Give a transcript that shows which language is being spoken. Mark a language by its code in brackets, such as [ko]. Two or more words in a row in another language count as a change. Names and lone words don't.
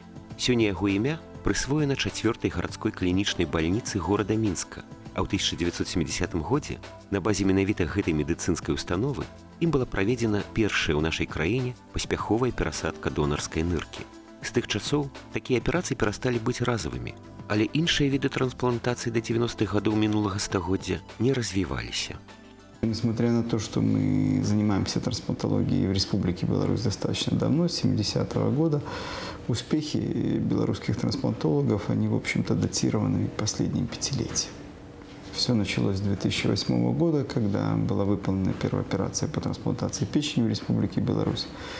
[be] Сёння яго імя прысвоена 4-й гарадской клінічнай бальніцы горада Мінска, а ў 1970 годзе на базе менавіта гэтай медыцынскай установы ім была праведзена першая ў нашай краіне паспяховая перасадка донарскай ныркі. З тых часоў такія аперацыі перасталі быць разавымі, але іншыя віды трансплантацыі да 90-х гадоў минулага стагоддзя не развіваліся. [ru] Несмотря на то, что мы занимаемся трансплантологией в Республике Беларусь достаточно давно, с 70-го года, успехи белорусских трансплантологов, они, в общем-то, датированы последним пятилетием. Все началось с 2008 года, когда была выполнена первая операция по трансплантации печени в Республике Беларусь.